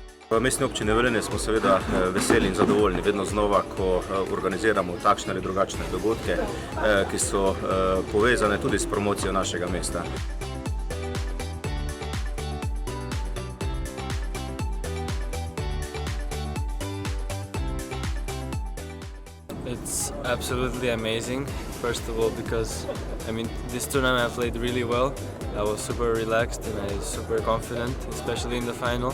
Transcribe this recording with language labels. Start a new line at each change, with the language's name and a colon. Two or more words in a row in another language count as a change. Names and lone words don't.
Slovenian: V mestni občini Velenje smo seveda veseli in zadovoljni vedno znova, ko organiziramo takšne ali drugačne dogodke, ki so povezane tudi s promocijo našega mesta.
English: It's absolutely amazing, first of all, because this tournament I played really well. I was super relaxed and I was super confident, especially in the final.